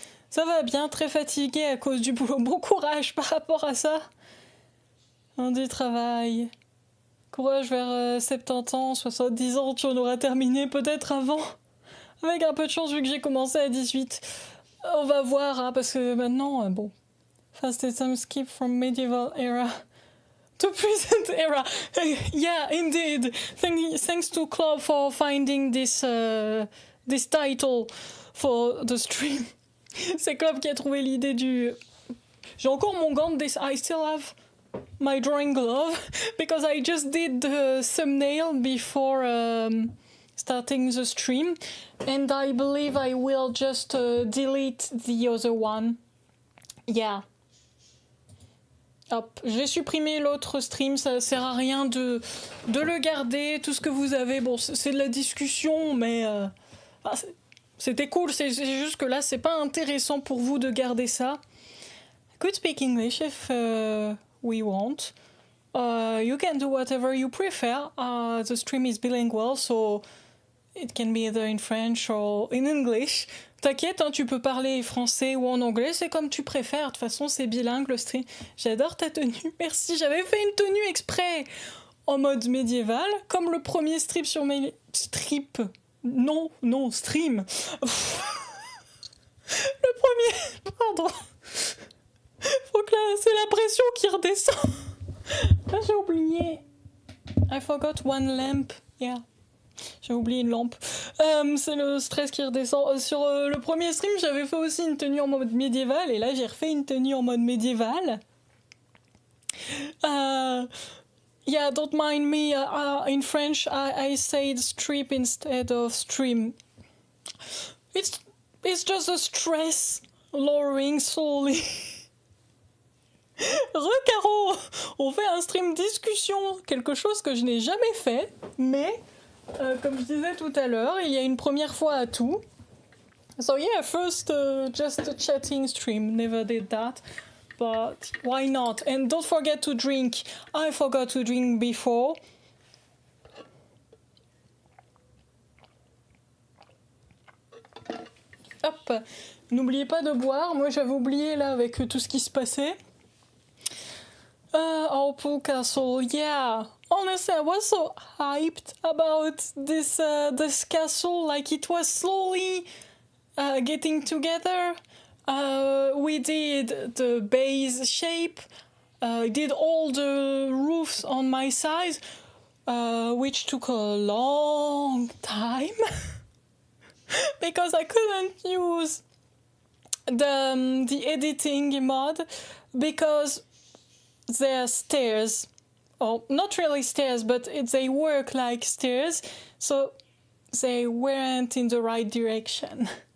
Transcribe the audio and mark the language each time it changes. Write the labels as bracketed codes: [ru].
[fr] Ça va bien, très fatiguée à cause du boulot. Bon courage par rapport à ça. On dit travail. Courage vers 70 ans, 70 ans, tu en auras terminé peut-être avant. Avec un peu de chance vu que j'ai commencé à 18. On va voir, hein, parce que maintenant, bon. [en] Fast time skip from medieval era to present era. Yeah, indeed. Thanks to Club for finding this title for the stream. [fr] C'est Club qui a trouvé l'idée du... J'ai encore mon gant de... [en] I still have my drawing glove because I just did the thumbnail before starting the stream and I believe I will just delete the other one. Yeah. [fr] Hop, j'ai supprimé l'autre stream, ça sert à rien de le garder, tout ce que vous avez, bon c'est de la discussion mais c'était cool, c'est juste que là c'est pas intéressant pour vous de garder ça. [en] I could speak English if we want. You can do whatever you prefer. The stream is bilingual, so it can be either in French or in English. [fr] T'inquiète, hein, tu peux parler français ou en anglais, c'est comme tu préfères. De toute façon, c'est bilingue le stream. J'adore ta tenue, merci. J'avais fait une tenue exprès en mode médiéval, comme le premier strip sur mes... Strip. Non, stream. Le premier... Pardon. Faut que là, c'est la pression qui redescend. Là, j'ai oublié. [en] I forgot one lamp. Yeah. [fr] J'ai oublié une lampe. C'est le stress qui redescend. Sur le premier stream, j'avais fait aussi une tenue en mode médiéval, et là j'ai refait une tenue en mode médiéval. [en] Yeah, don't mind me. In French, I said strip instead of stream. It's just a stress lowering slowly. [fr] Recaro, on fait un stream discussion, quelque chose que je n'ai jamais fait, mais comme je disais tout à l'heure, il y a une première fois à tout. [en] So yeah, first just a chatting stream, never did that, but why not? And don't forget to drink. I forgot to drink before. [fr] Hop, n'oubliez pas de boire. Moi j'avais oublié là avec tout ce qui se passait. [en] Our pool castle, yeah. Honestly, I was so hyped about this castle. Like it was slowly getting together. We did the base shape. I did all the roofs on my side, which took a long time because I couldn't use the editing mod because they're stairs, or not really stairs, but they work like stairs, so they weren't in the right direction.